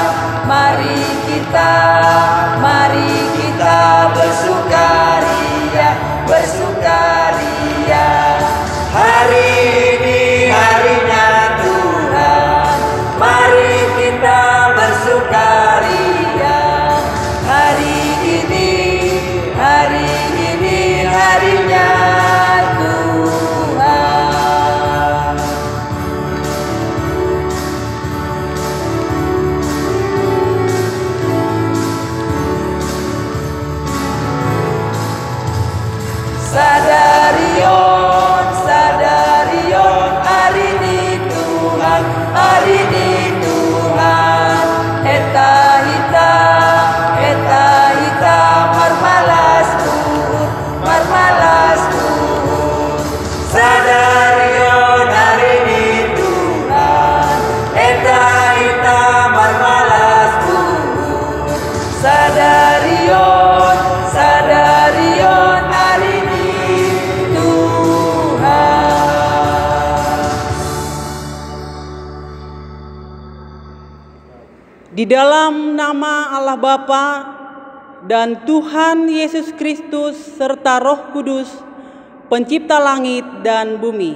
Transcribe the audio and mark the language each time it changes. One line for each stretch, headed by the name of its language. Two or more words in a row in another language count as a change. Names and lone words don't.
Indonesian: Mari kita bersukaria, bersukaria. Hari ini harinya Tuhan, Mari kita bersukaria. Hari ini harinya Tuhan.
Batak Simalungun: Sadarion, sadarion,
Indonesian: hari ini Tuhan, hari ini Tuhan.
Batak Simalungun: Eta hita, marmalas Tuhan, marmalas Tuhan.
Indonesian: Sadarion hari ini Tuhan,
Batak Simalungun: Eta hita, marmalas Tuhan. Sadarion, sadarion,
Indonesian: hari ini Tuhan. Di dalam nama Allah Bapa dan Tuhan Yesus Kristus serta Roh Kudus, pencipta langit dan bumi.